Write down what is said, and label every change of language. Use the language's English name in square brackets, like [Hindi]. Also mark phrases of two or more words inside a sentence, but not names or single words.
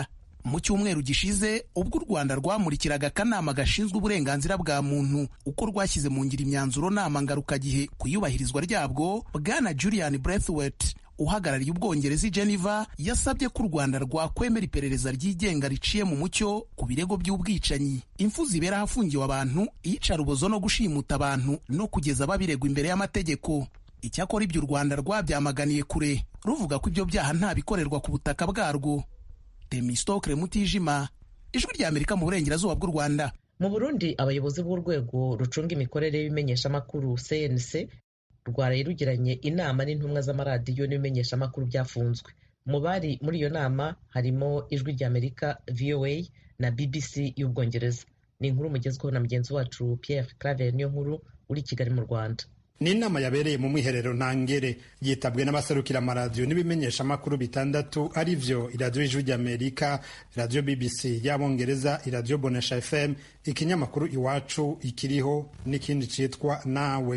[Kinyarwanda] Mu cyumweru gishize ubwo u Rwanda rwamurikiraga akanama gashinzwe uburenganzira bwa muntu uko rwashyize mu ngiro imyanzuro nama ngarukagihe ku iyubahirizwa ryabwo, Bwana Julian Braithwaite uhagarariye Ubwongereza i Geneva yasabye ko u Rwanda rwakwemera iperereza ryigenga riciye mu mucyo ku birego by'ubwicanyi, impfu zibera ahafungiwe abantu, iyicarubozo no gushimuta abantu no kugeza babiregwa imbere y'amategeko. Icyakora ibyo u Rwanda rwabyamaganiye kure, ruvuga ko ibyo byaha nta bikorerwa ku butaka bwarwo. Temistokle Mutijima, Ijwi rya Amerika mu burengerazuba bw'u Rwanda. [Rundi] Mu Burundi abayobozi b'urwego rucunga imikorere y'ibimenyeshamakuru CNC rwaraye rugiranye inama n'intumwa z'amaradiyo n'ibimenyeshamakuru byafunzwe. Mu bari muri iyo nama harimo Ijwi rya Amerika, VOA na BBC y'Ubwongereza. Ni inkuru mugezweho na mugenzi wacu Pierre Claver niyo nkuru uri Kigali mu Rwanda. Ni inama yabereye mu mwiherero ntangere yitabwe n'abaserukira amaradiyo n'ibimenyesha amakuru bitandatu arivyo iradiyo Ijwi rya Amerika, iradiyo BBC y'Abongereza, iradiyo Bonesha FM, ikinyamakuru Iwacu, Ikiriho n'ikindi citwa Nawe.